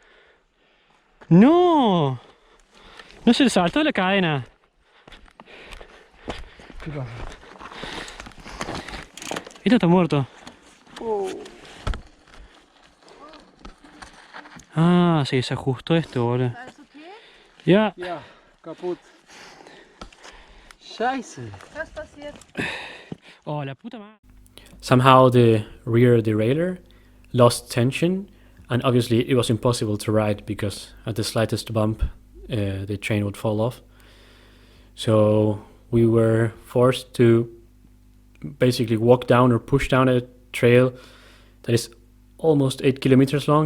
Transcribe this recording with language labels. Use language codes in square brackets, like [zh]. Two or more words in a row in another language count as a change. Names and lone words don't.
[es] ¡No! No se le saltó la cadena. ¿Qué pasa? Esto está muerto. Ah, sí, se ajustó esto, boludo. [de] Alles okay? Ja. Ja, kaputt. Scheiße. Was passiert? [es] Oh, la puta madre. [en] Somehow the rear derailleur lost tension, and obviously it was impossible to ride because at the slightest bump the chain would fall off. So we were forced to basically walk down or push down a trail that is almost 8 kilometers long.